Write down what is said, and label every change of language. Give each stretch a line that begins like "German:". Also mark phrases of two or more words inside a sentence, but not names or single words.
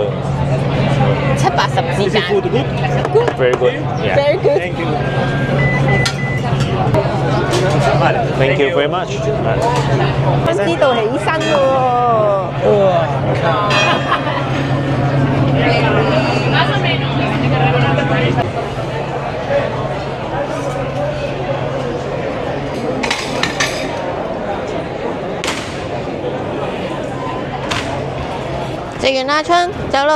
Cantonese: 70-80 之間。
English: ，very good， Very good。 Thank you very much。
Cantonese: 知道起身喎。食完啦，春，走咯。